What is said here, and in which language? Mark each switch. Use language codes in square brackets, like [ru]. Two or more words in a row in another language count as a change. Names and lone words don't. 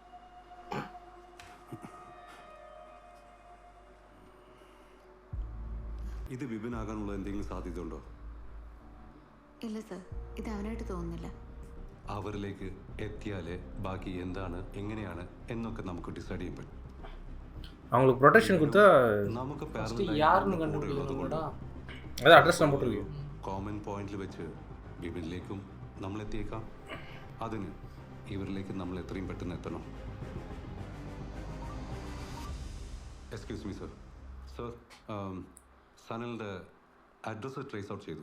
[ml] ഇത് ബിബിനാകാനുള്ള എന്തെങ്കിലും സാധ്യതയുണ്ടോ? ഇല്ല സർ, ഇത് അവനായിട്ട് തോന്നുന്നില്ല. അവരിലേക്ക് എത്തിയാലേ ബാക്കി എന്താണ് എങ്ങനെയാണ് എന്നൊക്കെ നമുക്ക് ഡിസൈഡ് ചെയ്യാൻ പറ്റും. [ta] அவங்களுக்கு ப்ரொடெக்ஷன் கொடுத்தா [ml] നമുക്ക് [ta] யாருன்னு கண்டுபிடிக்கணும்டா. அது அட்ரஸ் நான் போட்டுருக்கேன். [en] common point-il [ml] വെച്ച് ബിബിനിലേക്കും നമ്മൾ എത്തിയേക്കാം. അതിന് ഇവരിലേക്ക് നമ്മൾ എത്രയും പെട്ടെന്ന് എത്തണം. [en] excuse me sir. [ml] സർ, സനലിൻ്റെ അഡ്രസ്സ് [en] trace out [ml] ചെയ്തു.